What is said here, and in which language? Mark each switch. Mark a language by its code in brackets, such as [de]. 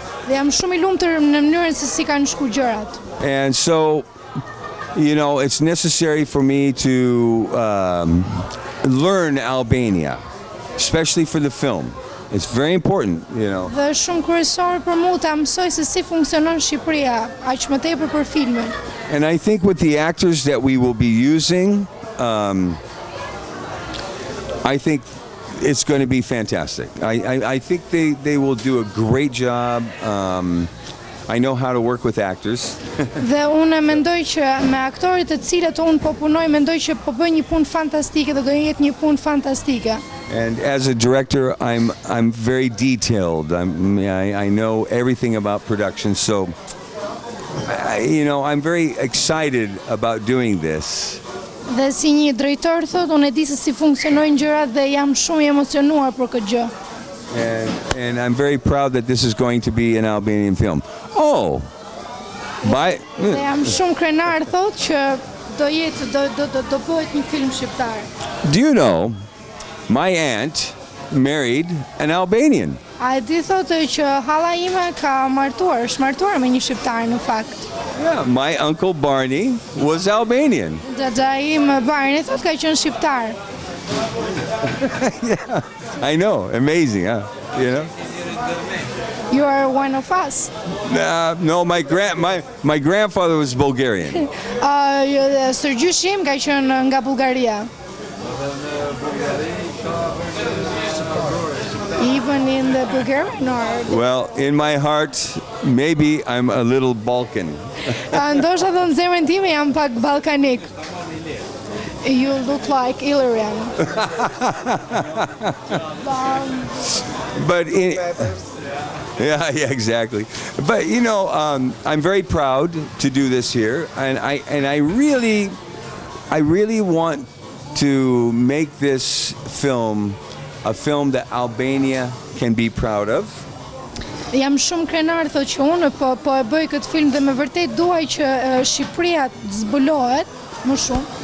[sq] Dhe jam shumë I lumtur në mënyrën se si kanë shku gjërat. [en] And so, you know, it's necessary for me to learn Albania, especially for the film. It's very important, you know. [sq] Dhe është shumë kryesore për mua ta mësoj se si funksionon Shqipëria, aq më tepër për filmin. [en] And I think with the actors that we will be using, I think it's going to be fantastic. I think they will do a great job. I know how to work with actors. [sq] Dhe unë mendoj që me aktorit të cilët unë po punoj, mendoj që po bëj një punë fantastike dhe do jetë një punë fantastike. [en] And as a director, I'm very detailed. I know everything about production, so you know, I'm very excited about doing this. [sq] Dhe si një drejtor thot, unë e di se si funksionojnë gjërat dhe jam shumë I emocionuar për këtë gjë. [en] And I'm very proud that this is going to be an Albanian film. Oh, [sq] Dhe jam shumë krenar thot që do bëhet një film shqiptar. [en] do you know, my aunt married an Albanian. [sq] A e di thotë që halla ime ka martuar, është martuar me një shqiptar në fakt. [en] Yeah, my uncle Barney was Albanian. [sq] Xhaxha im Barney thotë ka qenë shqiptar. [en] Yeah, I know, amazing, huh? You know? You are one of us. No, my grandfather was Bulgarian. [sq] Sërgjyshi im ka qenë nga Bullgaria. [en] Even in the Bulgarian or... Well, in my heart, maybe I'm a little Balkan. [sq] Ndoshta do në zemrën time jam pak ballkanik. [en] You look like Illyrian. But yeah, exactly. But you know, I'm very proud to do this here, and I really want to make this film a film that Albania can be proud of. [sq] Jam shumë krenar thotë që unë po e bëj këtë film dhe me vërtet duaj që Shqipëria të zbulohet më shumë.